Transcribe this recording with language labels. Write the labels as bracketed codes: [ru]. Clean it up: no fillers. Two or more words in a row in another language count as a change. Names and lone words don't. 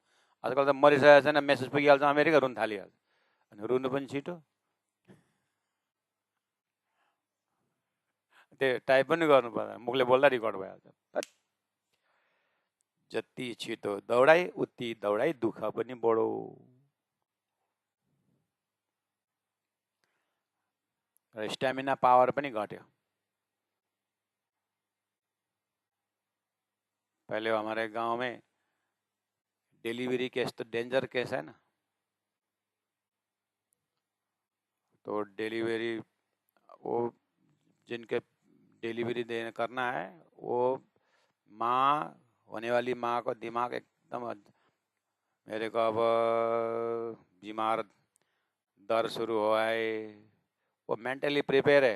[ne] आजकल त मरिसकेको छैन, मेसेज पुगिहाल्छ अमेरिका, रुन थालिहाल्छ। अनि रुनु पनि छिटो, त्यो टाइप पनि गर्नु पर्दैन, मुखले बोल्दा रिकर्ड भइहाल्छ। जति छिटो दौडाइ उति दौडाइ दुःख पनि बढो। र [en] stamina power [ne] पनि घट्यो। [hi] पहले हमारे गांव में [en] delivery case [hi] तो [en] danger case [hi] है ना, तो डिलीवरी वो जिनके डिलीवरी देने करना है, वो माँ, होने वाली माँ को दिमाग एकदम, मेरे को अब बीमार दर्द शुरू हुआ है, वो [en] mentally prepare [hi] है।